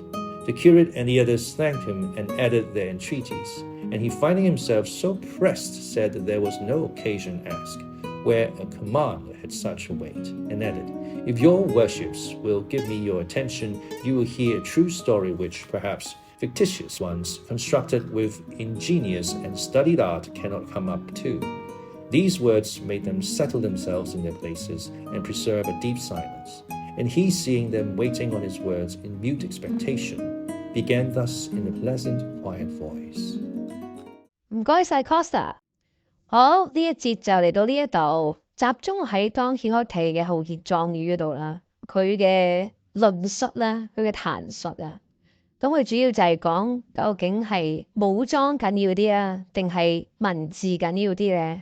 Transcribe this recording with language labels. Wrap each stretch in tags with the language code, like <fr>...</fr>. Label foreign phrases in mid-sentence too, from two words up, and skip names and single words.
<en>The curate and the others thanked him and added their entreaties, and he, finding himself so pressed, said that there was no occasion asked, where a command had such a weight, and added, If your worships will give me your attention, you will hear a true story which, perhaps, fictitious ones, constructed with ingenious and studied art, cannot come up to. These words made them settle themselves in their places and preserve a deep silence. And he, seeing them waiting on his words in mute expectation, began thus in a pleasant, quiet voice.</en> <yue>唔該晒 Costa。好，呢一節就嚟到呢一度，集中喺Don Quixote嘅豪傑壯語嗰度啦。佢嘅論述啦，佢嘅彈述啊，咁佢主要就係講究竟係武裝緊要啲啊，定係文字緊要啲咧？</yue>